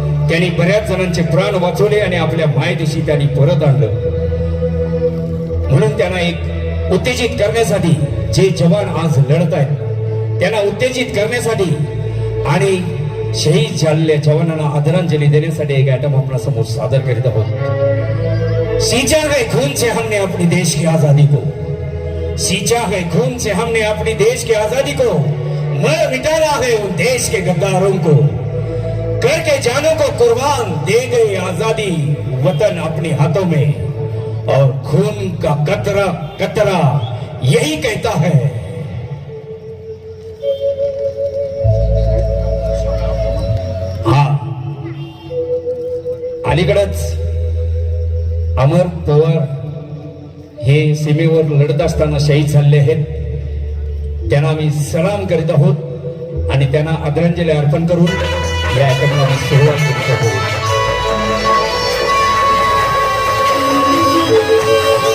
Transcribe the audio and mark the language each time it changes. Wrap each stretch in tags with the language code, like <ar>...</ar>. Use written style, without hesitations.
<mr>त्यांनी बऱ्याच जणांचे प्राण वाचवले आणि आपल्या मायदेशी त्यांनी परत आणलं. म्हणून त्यांना एक उत्तेजित करण्यासाठी, जे जवान आज लढत आहेत त्यांना उत्तेजित करण्यासाठी आणि शहीद झालेल्या जवानांना आदरांजली देण्यासाठी एक आयटम आपल्या समोर सादर करीत आहोत.</mr> <hi>सींचा है खून से हमने अपने देश की आजादी को, सींचा है खून से हमने अपने देश की आजादी को, मर मिटाना है उन देश के गद्दारों को, करके जानों को कुर्बान दे गई आजादी वतन अपने हाथों में, और खून का कतरा कतरा यही कहता है.</hi> <mr>हा अलीकडेच अमर पवार हे सीमेवर लढत असताना शहीद झाले आहेत. त्यांना आम्ही सलाम करीत आहोत आणि त्यांना आदरांजली अर्पण करून या कार्यक्रमाला सुरुवात करीत आहोत.</mr>